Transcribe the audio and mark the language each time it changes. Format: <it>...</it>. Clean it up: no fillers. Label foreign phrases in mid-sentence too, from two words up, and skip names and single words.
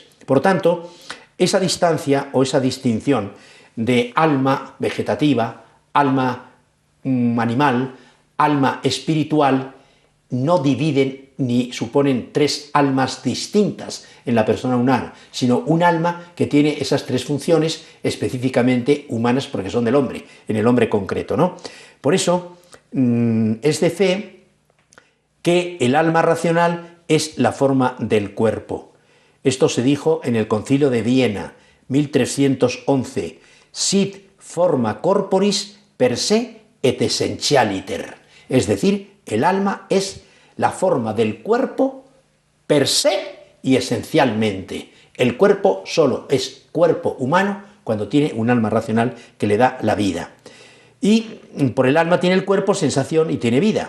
<es>Por tanto, esa distancia o esa distinción de alma vegetativa, alma animal, alma espiritual, no dividen ni suponen tres almas distintas en la persona humana, sino un alma que tiene esas tres funciones específicamente humanas, porque son del hombre, en el hombre concreto, ¿no? Por eso es de fe que el alma racional es la forma del cuerpo. Esto se dijo en el Concilio de Viena, 1311,</es> <la>sit forma corporis per se et essentialiter.</la> <es>Es decir, el alma es la forma del cuerpo</es> <la>per se</la> <es>y esencialmente. El cuerpo solo es cuerpo humano cuando tiene un alma racional que le da la vida. Y por el alma tiene el cuerpo sensación y tiene vida.</es>